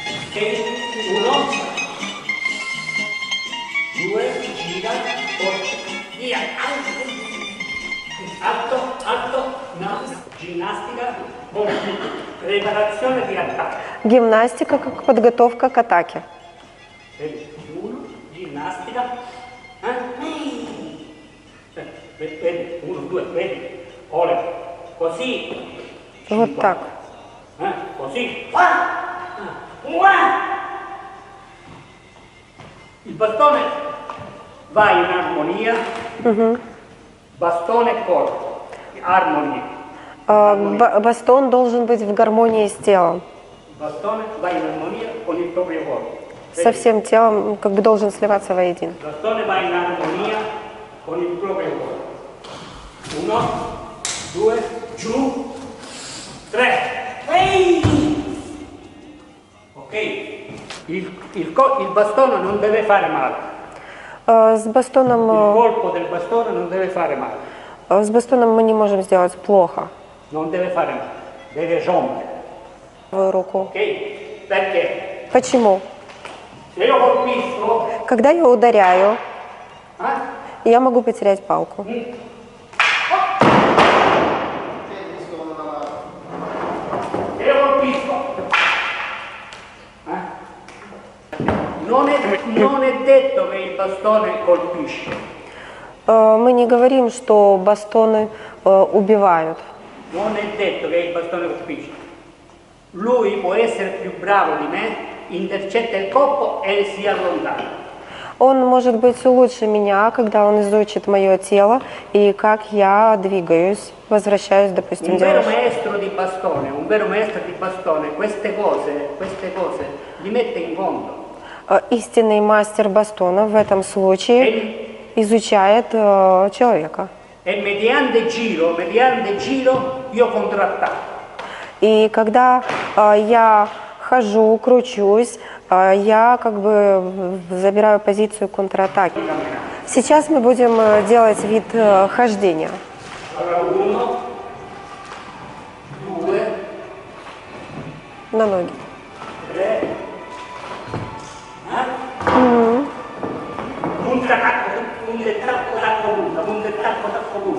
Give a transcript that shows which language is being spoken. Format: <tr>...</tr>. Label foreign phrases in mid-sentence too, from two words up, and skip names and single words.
<it>Uno, due, gira, forza, via. Alto, alto, no, ginnastica, preparazione di attacco.</it> <ru>Гимнастика как подготовка к атаке.</ru> <it>Vedi, uno, ginnastica. Vedi, uno, due, vedi. Ole, così.</it> <ru>Вот так.</ru> <it>Così. Il bastone va in armonia. Bastone e corpo. Armonia.</it> <ru>Бастон должен быть в гармонии с телом.</ru> <it>Bastone va in armonia con il proprio corpo.</it> <ru>Со всем телом как бы должен сливаться воедино.</ru> <it>Bastone va in armonia con il proprio corpo. Uno, due, giù, tre. Ok? Il bastone non deve fare male.</it> <ru>С</ru> <it>Il</it> <ru>бастоном,</ru> <it>colpo del bastone non deve fare male.</it> <ru>с бастоном мы не можем сделать плохо.</ru> <it>Non deve fare male. Deve rompere.</it> <ru>Руку.</ru> <it>Ok? Perché?</it> <ru>Почему?</ru> <it>Se io colpisco,</it> <ru>Когда я ударяю, я могу потерять палку.</ru> <it>se io colpisco, non è detto che il bastone colpisce.</it> <ru>Мы не говорим, что бастоны убивают.</ru> <it>Non è detto che il bastone colpisce. Lui può essere più bravo di me, intercetta il colpo e si allontana.</it> <ru>Он может быть лучше меня, когда он изучит мое тело и как я двигаюсь, возвращаюсь, допустим,</ru> <it>Un vero</it> <ru>делаю.</ru> <it>maestro di bastone, queste cose li mette in conto.</it> <ru>Истинный мастер бастона в этом случае изучает человека.</ru> <it>E mediante giro io contrattacco.</it> <ru>И когда я хожу, кручусь, я как бы забираю позицию контратаки. Сейчас мы будем делать вид хождения.</ru> <it>Allora, uno, due,</it> <ru>На ноги.</ru> <it>tre, punta, tacco, punta.</it>